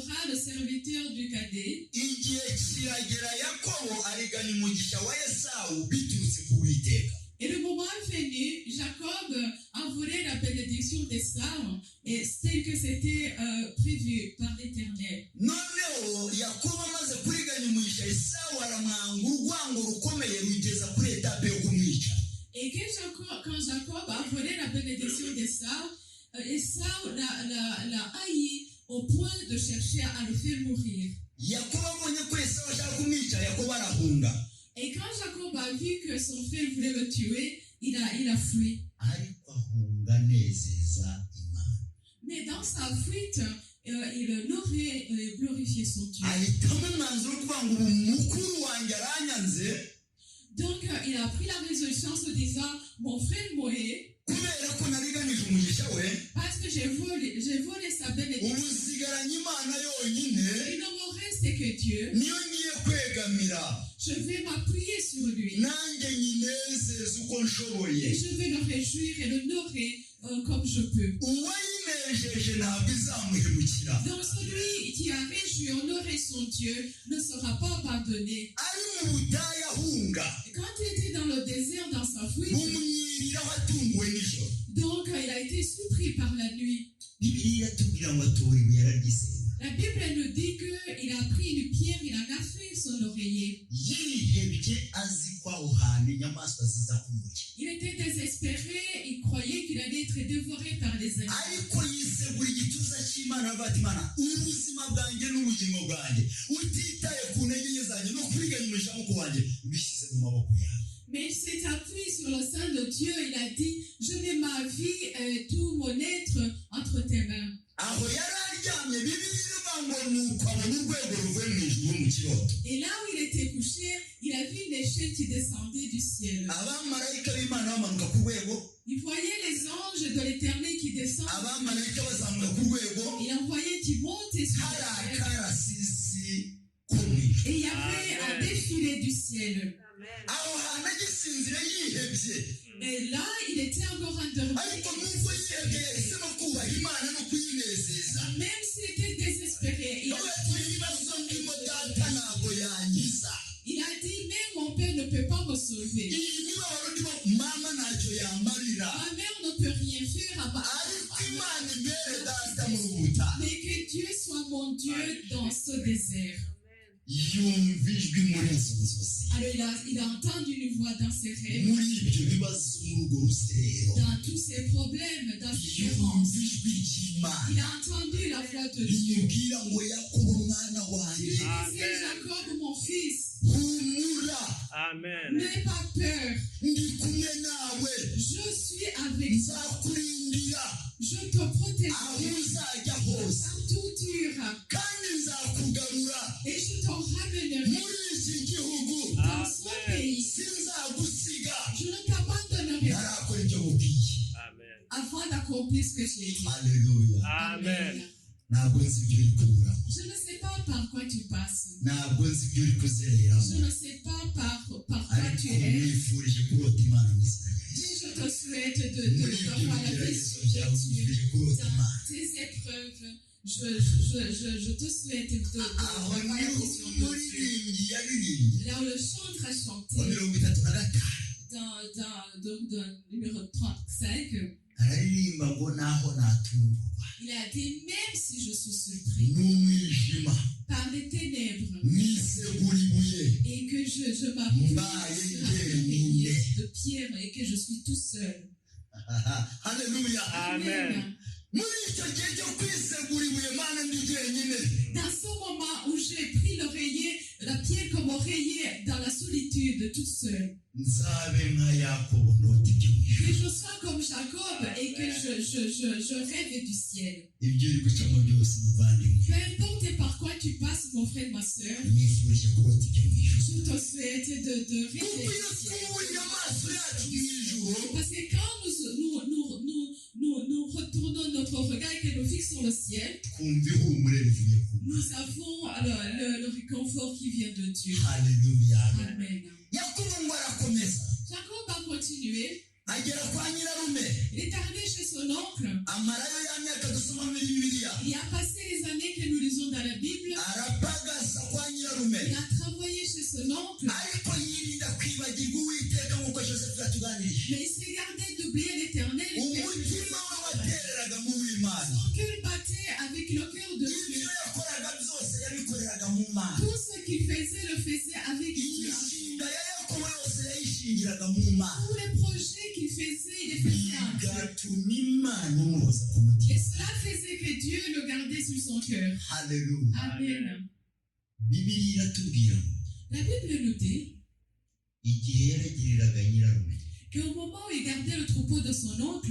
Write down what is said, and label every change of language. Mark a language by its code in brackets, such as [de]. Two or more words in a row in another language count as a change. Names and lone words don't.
[fr] le serviteur du cadet. [rw] igihe kiragera yakobo ariganya umugisha wa Esawu biturutse ku Uwiteka. [fr] Et le moment est venu, Jacob a volé la bénédiction d'Esaü, et tel que c'était prévu par l'Éternel. [rw] noneho yakobo amaze kuriganya umugisha Esawu aramwanga urwango rukomeye rugeza kuri etape yo kumwica. [fr] Et quand Jacob a volé la bénédiction d'Esaü, Esaü l'a haï au point de chercher à le faire mourir. [rw] yakobo abonye ko Esawu ashaka kumwica, yakobo arahunga. [fr] Et quand Jacob a vu que son frère voulait le tuer, il a fui. [rw] ariko ahunga anezeza Imana. [fr] Mais dans sa fuite, il aurait glorifié son Dieu. [rw] ahitamo umwanzuro wo kuvuga ngo ubu mukuru wanjye aranyanze. [fr] Donc, il a pris la résolution en se disant, mon frère Moé, [rw] kubera ko nariganije umugisha we, [fr] parce que j'ai volé sa bénédiction, [rw] ubu nsigaranye Imana yonyine, [fr] il ne me reste que Dieu. [rw] niyo ngiye kwegamira, [fr] Je vais m'appuyer sur lui. [rw] nanjye nyinezeza uko [fr] Et [rw] nshoboye. [fr] je vais le réjouir et l'honorer comme je peux. [rw] uwayinejeje ntabwo izamuhemukira. [fr] Donc, celui qui a réjoui, honoré son Dieu, ne sera pas abandonné. [rw] ari mu butayu ahunga, [fr] Et quand il était dans le désert, dans sa fuite, [rw] bumwiriraho atunguwe nijoro. [fr] donc il a été surpris par la nuit. [rw] bibiliya iratubwira ngo atora ibuye araryisenya. [fr] La Bible nous dit qu'il a pris une pierre, il en a fait son oreiller. [rw] yihebye azi ko aho hantu inyamaswa ziza kumurya, [fr] Il était désespéré, il croyait qu'il allait être dévoré par les animaux. [rw] ariko yisegura igituza cy'Imana avuga ati Imana, ubuzima bwanjye n'ubugingo bwanjye utitaye ku ntege nke zanjye no kuriganya umugisha w'amaboko wanjye bishyize mu maboko yawe. [fr] Mais il s'est appuyé sur le sein de Dieu, il a dit, je mets ma vie, tout mon être entre tes mains. [rw] aho yari aryamye, bibiliya ivuga ngo nuko abona urwego ruvuye mu ijuru mu kiroto. [fr] Et là où il était couché, il a vu une échelle qui descendait du ciel. [rw] abamarayika b'Imana bamanuka ku rwego, [fr] Il voyait les anges de l'Éternel qui descendent. [rw] abamarayika bazamuka ku rwego, [fr] Il en voyait qui montaient sur [rw] hari [fr] la terre. [rw] akarasisi ko mu ijuru. [fr] Et il y avait un défilé du ciel. [rw] aho hantu agisinzira yihebye, [fr] Et là, il était encore endormi. [rw] ariko nubwo yihebye yahisemo kubaha Imana no kuyinezeza. [fr] Même s'il était désespéré, [rw] ibibazo ndimo data ntabwo yankiza, [fr] il a dit, mais mon père ne peut pas me sauver. [rw] iyi mibabaro ndimo mama ntacyo yamarira, [fr] Ma mère ne peut rien faire à part. [rw] ariko Imana imbere data mu rubuta. [fr] Mais que Dieu soit mon Dieu dans ce désert. [rw] yumva ijwi muri izo nzozi, [fr] Alors il a entendu une voix dans ses rêves, [rw] muri ibyo bibazo muri urwo ruserero, [fr] dans tous ses problèmes, dans ses [rw] yumva [fr] errances. [rw] ijwi ry'Imana [fr] Il a entendu la voix de Dieu. [rw] rimubwira ngo Yakobo mwana [fr] Il [rw] wanjye, [fr] disait, Jacob, mon fils, [rw] humura, Amen. [fr] n'aie pas peur. [rw] ndi kumwe nawe, [fr] Je suis avec toi. [rw] nzakurindira [fr] Je te [rw] aho [fr] protégerai [rw] uzajya hose, [fr] partout où tu iras. [rw] kandi nzakugarura [fr] Et je t'en ramènerai [rw] muri iki gihugu, [fr] dans ce pays. [rw] sinzagusiga [fr] Je ne t'abandonnerai pas [rw] ntarakora ibyo mubwiye. Amen. [fr] avant d'accomplir ce que j'ai dit. Haleluya. Amen. [rw] ntabwo nzi ibyo uri kunyuramo, [fr] Je ne sais pas par quoi tu passes. [rw] ntabwo nzi ibyo uri kuzereramo, [fr] Je ne sais pas par quoi [rw] ariko [fr] tu es. [rw] nifurije kurota Imana mu izina rya Yesu. [fr] Mais je te souhaite [rw] muri ibyo [fr] d'avoir la [rw] bigeragezo [fr] vision [rw] byawe [fr] de Dieu [rw] nifurije kurota Imana. [fr] dans tes épreuves. Je te souhaite [rw] aho [fr] d'avoir la [rw] niho [fr] vision de Dieu. [rw] umuririmbyi yaririmbye [fr] Là où le chantre a [rw] wa [fr] chanté, 35 dans numéro 35, [rw] araririmba ngo naho natungurwa [fr] il a dit, même si je suis surpris [rw] n'umwijima [fr] par les ténèbres [rw] nisegura ibuye [fr] et que je m'appuie [rw] mbaye [fr] sur un [rw] njyenyine. [fr] oreiller de pierre et que je suis tout seul. Haleluya. Amen. [rw] muri icyo gihe cyo kwisegura ibuye Mana ndi jyenyine, [fr] Dans ce moment où j'ai pris l'oreiller, la pierre comme oreiller dans la solitude toute seule, [rw] nzabe nka Yakobo ndota ibyo mu ijuru. [fr] que je sois comme Jacob et que je rêve du ciel. [rw] ibyo uri gucamo byose muvandimwe, [fr] Peu importe par quoi tu passes, mon frère, ma soeur, [rw] nifurije kurota ibyo mu ijuru. [fr] je te souhaite de [rw] kuko [fr] rêver [rw] iyo [fr] du ciel. [rw] twubuye amaso yacu mu ijuru, [fr] Parce que quand nous retournons notre regard et que nous fixons le ciel, [rw] twumva ihumure rivuye ku Mana. [fr] nous avons le réconfort qui vient de Dieu. Haleluya. Amen. [rw] Yakobo ngo arakomeza, [fr] Jacob a continué. [rw] agera kwa nyirarume [fr] Il est arrivé chez son oncle. [rw] amarayo ya myaka dusoma muri bibiliya [fr] Il a passé les années que nous lisons dans la Bible. [rw] arapagasa kwa nyirarume [fr] Il a travaillé chez son oncle. [rw] ariko yirinda kwibagirwa uwiteka nk'uko Joseph yatuganirije [fr] Mais il s'est gardé d'oublier l'Éternel. [rw] umutima we watereraga mu w'Imana [fr] Son cœur battait avec le cœur de [rw] ibyo [fr] Dieu. [rw] yakoraga byose yabikoreraga mu Mana [fr] Tout ce qu'il faisait, le faisait avec Dieu. [rw] imishinga ya Yakobo yose yayishingiraga mu Mana [fr] Tous les projets qu'il faisait, il les faisait en Dieu. [rw] bigatuma Imana imuhoza ku mutima [fr] Et cela faisait que Dieu le gardait sur son cœur. haleluya Amen. [rw] bibiliya iratubwira ngo [fr] La Bible nous dit [rw] igihe yaragiriraga nyirarume [fr] qu'au moment où il gardait le troupeau de son oncle,